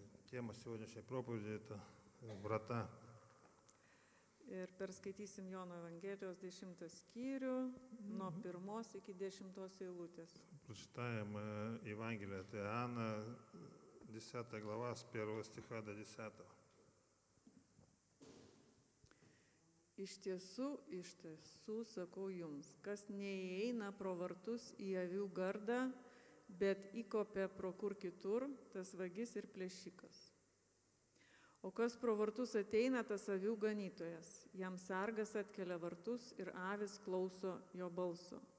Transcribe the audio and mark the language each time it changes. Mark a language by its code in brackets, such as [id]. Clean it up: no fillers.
[ru] Тема сегодняшней проповеди – это врата. [lt] Ir perskaitysim Jono Evangelijos 10 skyrių, nuo 1 iki 10 eilutės. [ru] Прочитаем Евангелие от Иоанна, 10 глава, с 1 стиха до 10. [lt] Iš tiesų, sakau jums, kas neįeina pro vartus į avių gardą, bet įkopia pro kur kitur, tas vagis ir plėšikas. O kas pro vartus ateina, tas avių ganytojas. Jam sargas atkelia vartus ir avis klauso jo balso.